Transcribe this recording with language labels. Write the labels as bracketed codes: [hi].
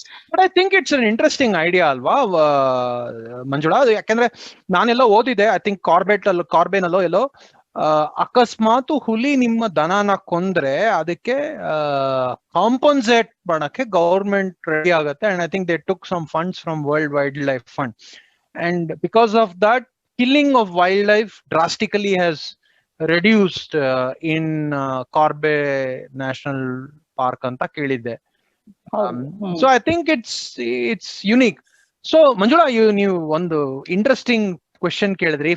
[en] But I think it's an interesting idea ಅಲ್ವಾ ಮಂಜುಳಾ? [kn] ಯಾಕಂದ್ರೆ ನಾನೆಲ್ಲೋ ಓದಿದೆ, [en] I think [kn] ಕಾರ್ಬೇನ್ ಅಲ್ಲೋ ಎಲ್ಲೋ, ಅಕಸ್ಮಾತ್ ಹುಲಿ ನಿಮ್ಮ ದನನ ಕೊಂದ್ರೆ ಅದಕ್ಕೆ ಕಾಂಪನ್ಸೇಟ್ ಮಾಡಕ್ಕೆ ಗವರ್ಮೆಂಟ್ ರೆಡಿ ಆಗುತ್ತೆ. [en] And I think they took some funds from world wild life fund. And because of that, killing of wildlife drastically has reduced in Corbe National Park [kn] anta kelidde. [en] So I think it's unique. [kn] So Manjula, ನೀವು ಒಂದು interesting question ಕೇಳಿದ್ರಿ.